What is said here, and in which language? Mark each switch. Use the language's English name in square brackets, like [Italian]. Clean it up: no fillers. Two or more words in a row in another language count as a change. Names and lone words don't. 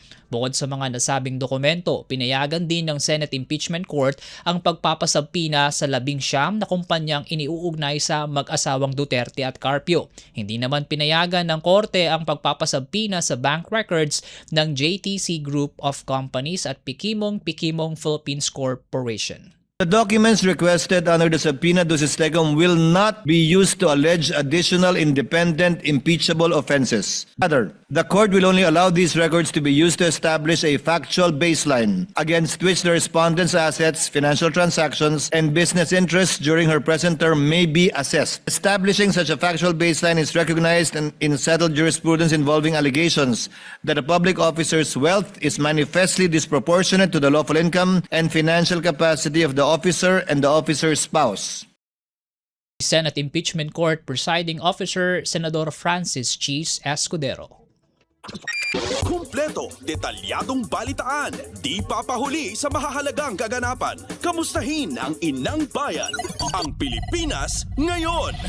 [Filipino] Bukod sa mga nasabing dokumento, pinayagan din ng Senate Impeachment Court ang pagpapasabina sa 19 na kumpanyang iniuugnay sa mag-asawang Duterte at Carpio. Hindi naman pinayagan ng korte ang pagpapasabina sa [English] bank records [Filipino] ng JTC Group of Companies at Pikimong Philippines Corporation. [English] The documents requested under the [Latin] subpoena ducis tecum [English] will not be used to allege additional independent impeachable offenses. Rather, the court will only allow these records to be used to establish a factual baseline against which the respondent's assets, financial transactions, and business interests during her present term may be assessed. Establishing such a factual baseline is recognized in settled jurisprudence involving allegations that a public officer's wealth is manifestly disproportionate to the lawful income and financial capacity of the officer and the officer's spouse. Senate Impeachment Court Presiding Officer Senador Francis Cheese Escudero. [Filipino] Kumpleto, detalyadong balitaan, di papahuli sa mahahalagang kaganapan. Kamustahin ang inang bayan, ang Pilipinas ngayon.